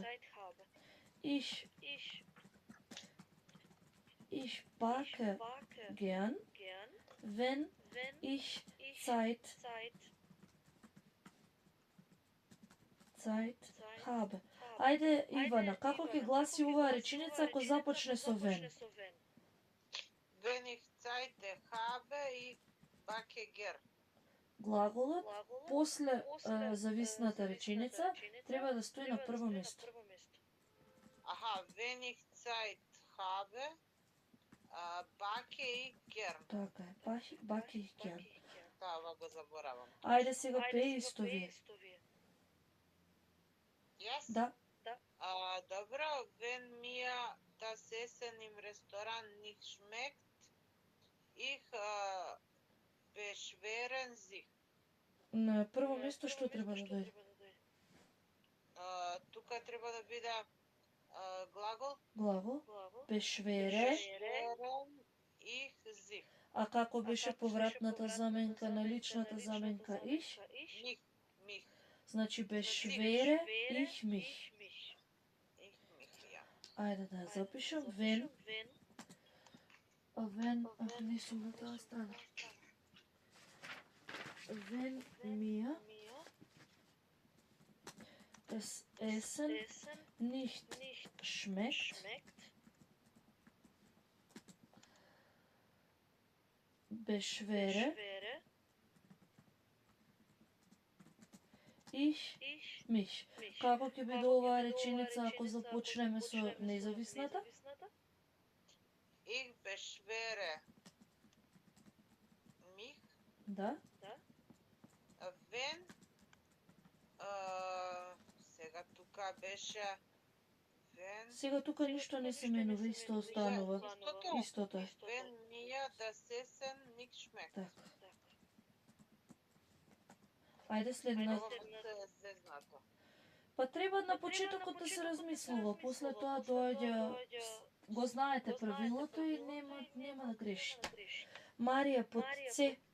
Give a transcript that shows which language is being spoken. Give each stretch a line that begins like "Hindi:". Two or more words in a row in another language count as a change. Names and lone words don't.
German: Ich backe gern, wenn ich Zeit habe.
Macedonian: Ајде, Ивана, како ќе гласи оваа реченица ако започне со wenn?
German: Wenn ich Zeit habe, ich backe gern.
Macedonian: Глаголот после зависната реченица треба да стои на прво место. Аха,
German: wenn ich Zeit habe, backe ich gern.
Macedonian: Така е,
German: backe ich gern.
Macedonian: Това го заборавам. Ајде сега пеј исто вие. Yes? Да. Добро,
German: wenn mir das Essen im Restaurant nicht schmeckt, ich beschweren sich.
Macedonian: На прво место што треба да дојде? Тука треба да биде глагол. Глагол. Beschweren
German: ich sich.
Macedonian: А како беше повратната заменка на личната заменка ich? Mich. Значи beschwere ich mich. Ајде да ја запишам. Wenn не сум на таа страна.
German: Wenn mir das Essen nicht schmeckt, beschwere ich mich.
Macedonian: Како ќе биде оваа реченица ако започнеме со независната?
German: Ich beschwere mich.
Macedonian: Да. Wenn сега тука беше Сега тука ништо не се менува, исто останува. Истото е.
German: Wenn mir das Essen nicht schmeckt.
Macedonian: Така. Ајде следната. Па треба на почетокот да се размислува, после тоа доаѓа, го знаете правилото и нема да грешите. Марија под С.